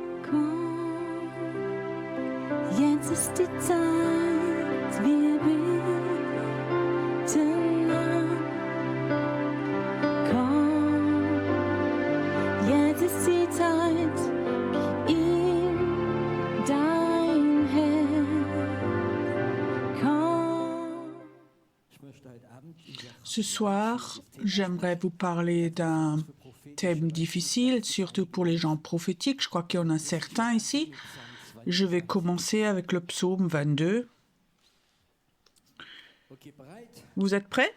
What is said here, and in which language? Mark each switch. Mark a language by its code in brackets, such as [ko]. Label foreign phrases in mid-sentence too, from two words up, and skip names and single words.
[de] Jetzt ist die Zeit, wir beten an. Komm, jetzt ist die Zeit, gib ihm dein Herz. Komm. [fr] Ce soir, j'aimerais vous parler d'un thème difficile, surtout pour les gens prophétiques. Je crois qu'il y en a certains ici. Je vais commencer avec le psaume 22. Vous êtes prêts?